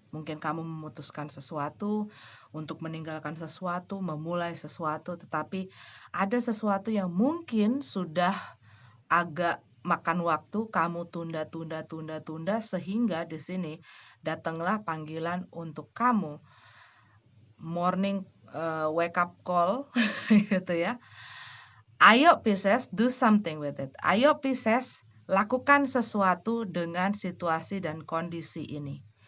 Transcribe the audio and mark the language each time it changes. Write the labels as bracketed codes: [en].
[id] Mungkin kamu memutuskan sesuatu untuk meninggalkan sesuatu, memulai sesuatu, tetapi ada sesuatu yang mungkin sudah agak makan waktu, kamu tunda sehingga di sini datanglah panggilan untuk kamu [en] morning wake up call [id] gitu ya. Ayo [en] Pisces, do something with it. [id] Ayo Pisces, lakukan sesuatu dengan situasi dan kondisi ini.